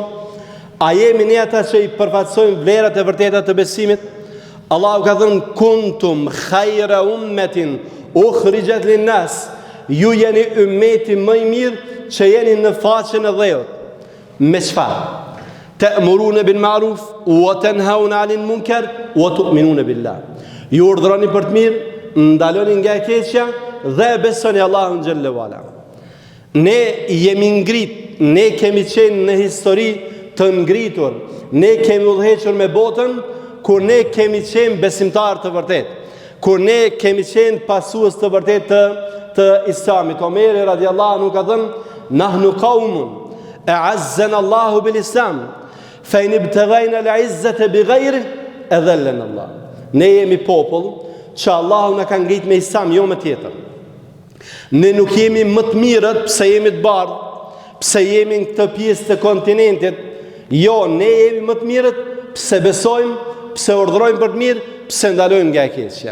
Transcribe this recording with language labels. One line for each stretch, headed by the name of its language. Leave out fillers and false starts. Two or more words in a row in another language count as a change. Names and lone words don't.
Albanian: A jemi ne ata që i përfaqësojmë vlerat e vërteta të besimit? Allahu ka thënë
Arabic: كنتم خير أمة أخرجت للناس.
Albanian: Ju jeni ummeti më i mirë që jeni në faqen e dheut. Me çfarë?
Arabic: تأمرون بالمعروف وتنهون عن المنكر وتؤمنون بالله.
Albanian: Ju urdhëroni për të mirë, ndaloni nga e keqja dhe besoni Allahun
Arabic: جل وعلا.
Albanian: Ne jemi ngrit, ne kemi qenë në histori të ngritur, ne kemi udhëhequr me botën kur ne kemi qenë besimtar të vërtet, kur ne kemi qenë pasues të vërtet të Islamit. Omeri
Arabic: رضي الله عنه
Albanian: ka thënë:
Arabic: نحن قوم أعزنا الله بالإسلام فإن ابتغينا العزة بغيره أذلنا الله.
Albanian: Ne jemi popull që Allahu na ka ngrit me Islam, jo me tjetër. Ne nuk jemi më të mirët pse jemi të bardhë, pse jemi në këtë pjesë të kontinentit. Jo, ne jemi më të mirët pse besojmë, pse urdhërojmë për të mirë, pse ndalojmë nga e keqja.